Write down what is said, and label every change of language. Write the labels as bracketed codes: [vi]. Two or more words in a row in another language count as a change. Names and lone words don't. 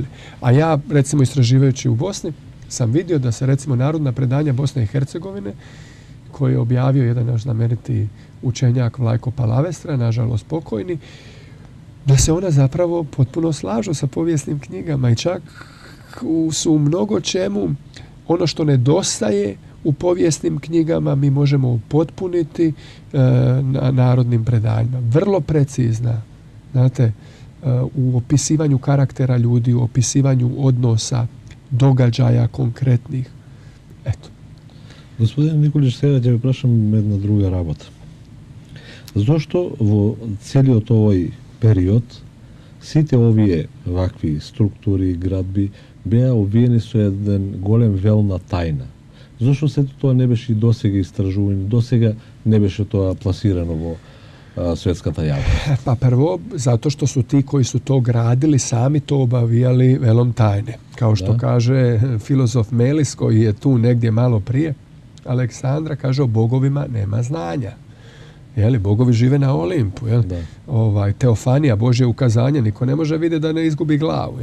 [hr] A ja, recimo, istraživajući u Bosni, sam vidio da se, recimo, narodna predanja Bosne i Hercegovine, koji je objavio jedan naš znameniti učenjak Vlajko Palavestra, nažalost pokojni, da se ona zapravo potpuno slažu sa povijesnim knjigama i čak su u mnogo čemu ono što nedostaje u povijesnim knjigama mi možemo upotpuniti na narodnim predanjima. Vrlo precizna, znate, u opisivanju karaktera ljudi, u opisivanju odnosa, događaja konkretnih. Eto. [mk] Господин Николич, сега ќе ви прашам една друга работа. Зошто во целиот овој период сите овие вакви структури, градби беа обвиени со еден голем вел на тајна? Зошто сето тоа не беше и досега истражувано, досега не беше тоа пласирано во светската јавност? [hr] Pa prvo, zato što su ti koji su to gradili sami to obavijali velom tajne. Kao što kaže filozof Melis, koji je tu negdje malo prije Aleksandra, kaže o bogovima nema znanja. Jeli, bogovi žive na Olimpu. Teofanija, Božje ukazanje, niko ne može vidjeti da ne izgubi glavu.